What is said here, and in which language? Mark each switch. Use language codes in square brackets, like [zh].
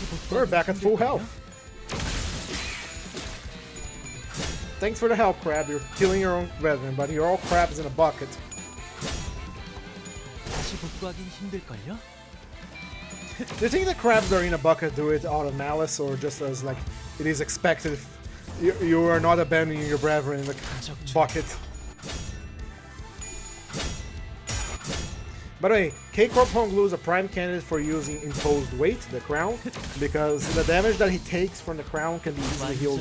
[en] We're back at full health. Thanks for the help, Crab. You're killing your own brethren, but you're all crabs in a bucket. [ko] 다시 복구하기 힘들걸요? [en] Do you think the crabs that are in a bucket do it out of malice, or just as like it is expected if you are not abandoning your brethren in the bucket? By the way, K-Corp Home Glue is a prime candidate for using imposed weight, the crown, because the damage that he takes from the crown can be easily healed.